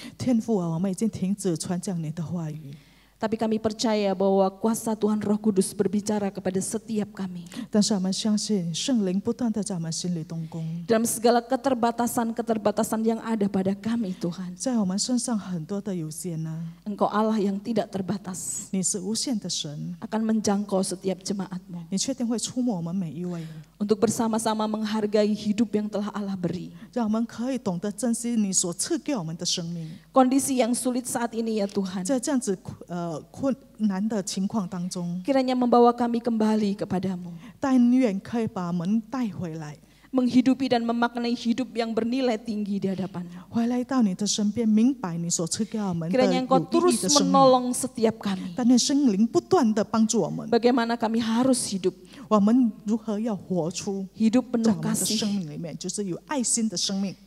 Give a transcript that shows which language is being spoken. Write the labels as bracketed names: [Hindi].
[Chinese] 天父啊，我们已经停止传讲你的话语， [Indonesian] Tapi kami percaya bahwa kuasa Tuhan Roh Kudus berbicara kepada setiap kami. [Chinese] 但是我们相信圣灵不断的在我们心里动工， [Indonesian] Dalam segala keterbatasan-keterbatasan yang ada pada kami Tuhan. [Chinese] 在我们身上很多的有限呢。 [Indonesian] Engkau Allah yang tidak terbatas, [Chinese] 你是无限的神， [Indonesian] akan menjangkau setiap jemaat-Mu. [Chinese] 你确定会触摸我们每一位， [Indonesian] Untuk bersama-sama menghargai hidup yang telah Allah beri. [Chinese] 让我们可以懂得珍惜你所赐给我们的生命。 [Indonesian] Kondisi yang sulit saat ini ya Tuhan. [Chinese] 在这样子困难的情况当中， [Indonesian] Kiranya membawa kami kembali kepadamu. [Chinese] 但愿可以把我们带回来， [Indonesian] Menghidupi dan memaknai hidup yang bernilai tinggi di hadapan-Mu. [Chinese] 回来到你的身边，明白你所赐给我们的 [Indonesian] Kiranya Engkau [Chinese] 有意 [Indonesian] terus [Chinese] 义的生命。 [Indonesian] menolong setiap kami. [Chinese] 但愿圣灵不断的帮助我们， [Indonesian] Bagaimana kami harus hidup. [Chinese] 我们如何要活出 [Indonesian] Hidup [Chinese] 在 [Indonesian] penuh [Chinese] 我们的生 [Indonesian] kasih. [Chinese] 命里面，就是有爱心的生命，